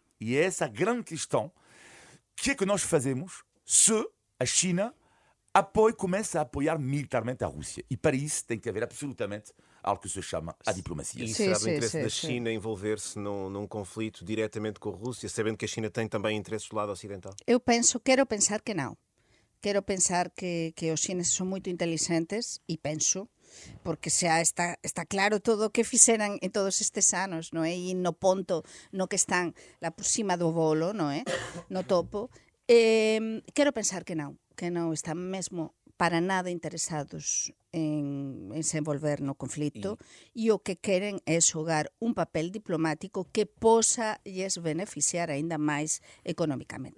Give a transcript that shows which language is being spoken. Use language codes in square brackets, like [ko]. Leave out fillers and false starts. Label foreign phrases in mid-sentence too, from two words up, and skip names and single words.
[pt] E é essa a grande questão. O que é que nós fazemos se a China começa a apoiar militarmente a Rússia? E para isso tem que haver absolutamente algo que se chama a diplomacia. E será do interesse da China envolver-se num conflito diretamente com a Rússia, sabendo que a China tem também interesses do lado ocidental? [gl] Quero pensar que não. Quero pensar que os chineses son moito inteligentes e penso, porque xa está claro todo o que fixeran en todos estes anos, non é? E no ponto no que están lá por cima do bolo, non é? [pt] No topo. [gl] Quero pensar que non están mesmo para nada interesados en se envolver no conflito e o que queren é xogar un papel diplomático que posa lles beneficiar aínda máis económicamente.